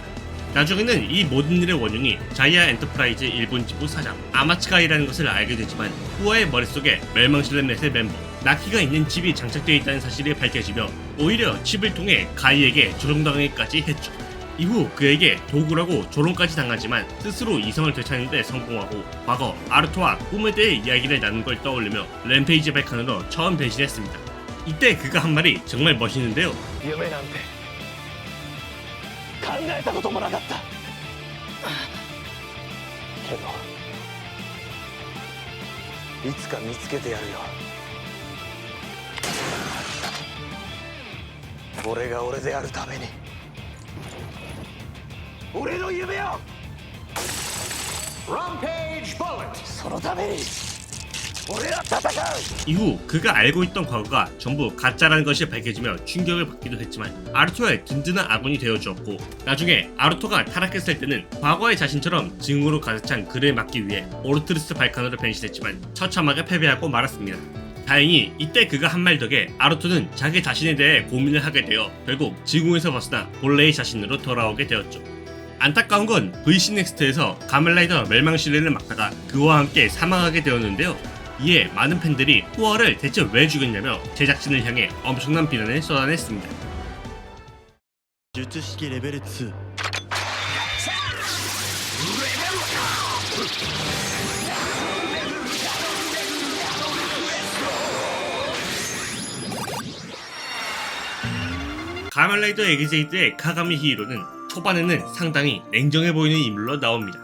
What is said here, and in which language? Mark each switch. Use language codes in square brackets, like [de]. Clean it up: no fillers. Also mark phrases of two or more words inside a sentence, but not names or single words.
[ko] 나중에는 이 모든 일의 원흉이 자이아 엔터프라이즈 일본 지부 사장 아마츠가이라는 것을 알게 되지만 후아의 머릿속에 멸망실내 넷의 멤버 나키가 있는 칩이 장착되어 있다는 사실이 밝혀지며 오히려 칩을 통해 가이에게 조종당하기까지 했죠. 이후 그에게 도구라고 조롱까지 당하지만 스스로 이성을 되찾는 데 성공하고 과거 아르토와 꿈에 대해 이야기를 나눈 걸 떠올리며 램페이지 백칸으로 처음 변신했습니다. 이때 그가 한 말이 정말 멋있는데요. [ja] 夢なんて考えたこともなかった。けどいつか見つけてやるよ。俺が俺であるために俺の夢をそのために俺は戦う。 [ko] 이후 그가 알고 있던 과거가 전부 가짜라는 것이 밝혀지며 충격을 받기도 했지만 아르토의 든든한 아군이 되어주었고, 나중에 아르토가 타락했을 때는 과거의 자신처럼 증오로 가득 찬 그를 막기 위해 오르트리스 발칸으로 변신했지만 처참하게 패배하고 말았습니다. 다행히 이때 그가 한 말 덕에 아르토는 자기 자신에 대해 고민을 하게 되어 결국 지궁에서 벗어나 본래의 자신으로 돌아오게 되었죠. 안타까운 건 VC 넥스트에서 가멜라이더 멸망 시리를 막다가 그와 함께 사망하게 되었는데요. 이에 많은 팬들이 후어를 대체 왜 죽였냐며 제작진을 향해 엄청난 비난을 쏟아냈습니다. [ja] 術式レベル2 [ko] 가멜라이더 에그제이드의 카가미 히이로는 초반에는 상당히 냉정해 보이는 인물로 나옵니다.